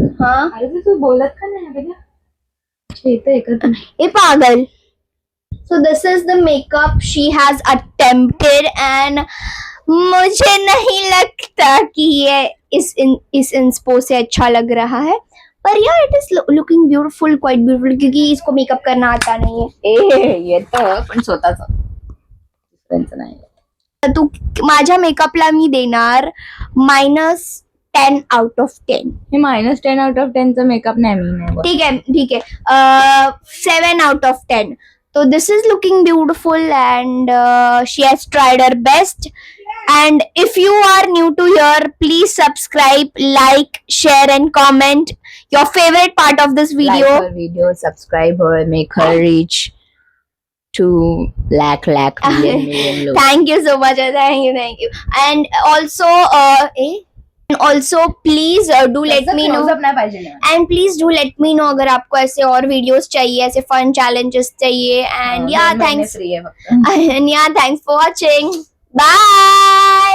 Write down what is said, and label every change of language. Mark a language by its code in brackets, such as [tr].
[mr] हा आराध्या तू बोलत का नाही आराध्या? इथं एकच ए पागल. [en] So this is the makeup she has attempted and [hi] मुझे नहीं लगता कि ये इस इंस्पो से अच्छा लग रहा है. पर यार [en] it is looking beautiful, quite beautiful, [hi] क्योंकि इसको मेकअप करना आता नहीं है. [mr] येतं पण स्वतःच नाही. तू माझ्या मेकअपला मी देणार -10 [en] out of 10. [mr] हे -10 [en] out of 10 [mr] चा मेकअप नाही. मी नाही. [hi] ठीक है 7 out of 10. [en] So this is looking beautiful and she has tried her best. And if you are new to here, please subscribe, like, share and comment your favorite part of this video. Like her video, subscribe her, make her reach to lakh million look. Thank you so much. Thank you. And also And also please do let me know. [mr] Close-up नाही पाहिजे मला. [en] And please do let me know [hi] अगर आपको ऐसे और videos चाहिए, ऐसे fun challenges चाहिए. [en] And yeah, [mr] 2 महिने [en] thanks. [mr] free आहे फक्त. [en] And yeah, thanks for watching. Bye.